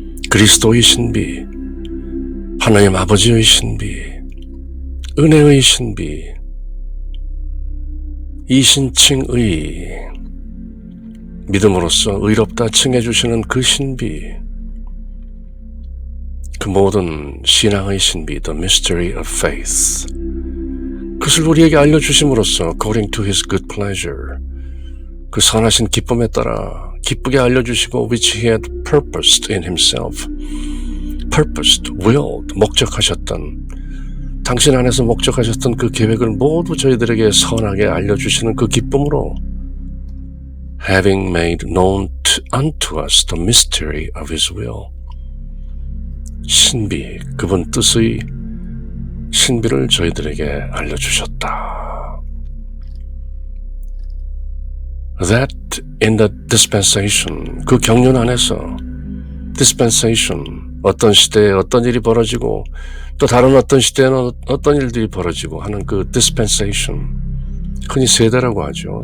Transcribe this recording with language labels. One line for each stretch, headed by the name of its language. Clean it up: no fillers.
Korean: 그리스도의 신비, 하나님 아버지의 신비, 은혜의 신비, 이신칭의, 믿음으로써 의롭다 칭해주시는 그 신비, 그 모든 신앙의 신비,
English: the mystery of faith.
Korean: 그것을 우리에게 알려주심으로써
English: according to his good pleasure,
Korean: 그 선하신 기쁨에 따라 기쁘게 알려주시고
English: which he had purposed in himself, purposed, willed,
Korean: 목적하셨던, 당신 안에서 목적하셨던 그 계획을 모두 저희들에게 선하게 알려주시는 그 기쁨으로
English: having made known unto us the mystery of his will.
Korean: 신비, 그분 뜻의 신비를 저희들에게 알려주셨다.
English: That in the dispensation,
Korean: 그 경륜 안에서 dispensation, 어떤 시대에 어떤 일이 벌어지고 또 다른 어떤 시대에는 어떤 일들이 벌어지고 하는 그 dispensation, 흔히 세대라고 하죠.